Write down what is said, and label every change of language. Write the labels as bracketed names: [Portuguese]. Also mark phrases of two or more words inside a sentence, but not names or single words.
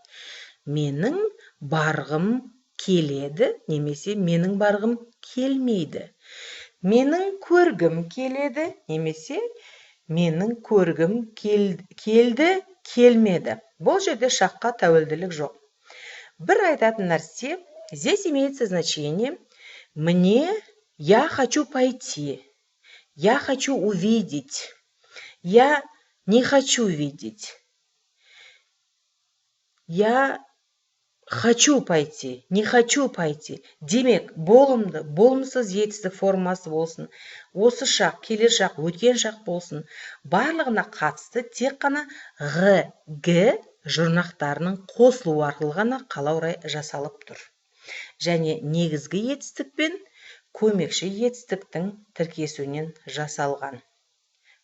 [Kazakh] Менің барғым келеді, немесе менің барғым келмейді. Менің көргім келеді, немесе менің көргім келді, келмеді. Бұл жерде шаққа тәуелділік жоқ. Бір айтатын нәрсе, [Russian] здесь имеется значение мне, я хочу пойти, я хочу увидеть, я не хочу видеть, я хочу пойти, не хочу пойти. [Kazakh] Демек, болымды, болымсыз етісті формасы болсын, осы шақ, келер шақ, өткен шақ болсын, барлығына қатысты тек қана ғ, г жұрнақтарының қосылуы арқылы ғана қалау рай жасалып тұр. Және негізгі етістік пен көмекші етістіктің тіркесуінен жасалған.